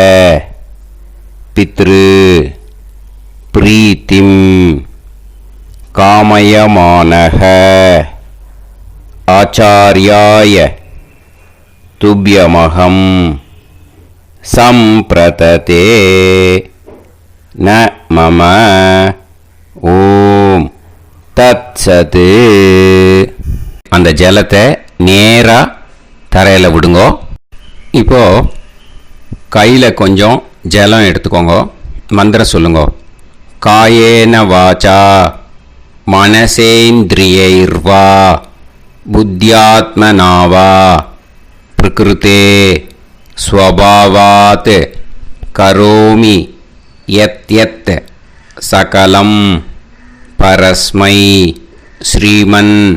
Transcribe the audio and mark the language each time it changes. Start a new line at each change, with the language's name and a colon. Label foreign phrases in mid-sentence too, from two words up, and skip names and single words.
Sanskrit: पितृ प्रीतिं कामयमानः आचार्याय तुभ्यमहं संप्रतते न मम ओम् तत्सत्.
Tamil: அந்த ஜலத்தை நேராக தரையில் விடுங்கோ. இப்போது கையில் கொஞ்சம் ஜலம் எடுத்துக்கோங்க. மந்திரம் சொல்லுங்க.
Sanskrit: कायेन वाचा मनसेन्द्रियैर्वा बुद्ध्यात्मना वा प्रकृतेः स्वभावात् करोमि यद्यत् सकलं परस्मै श्रीमन्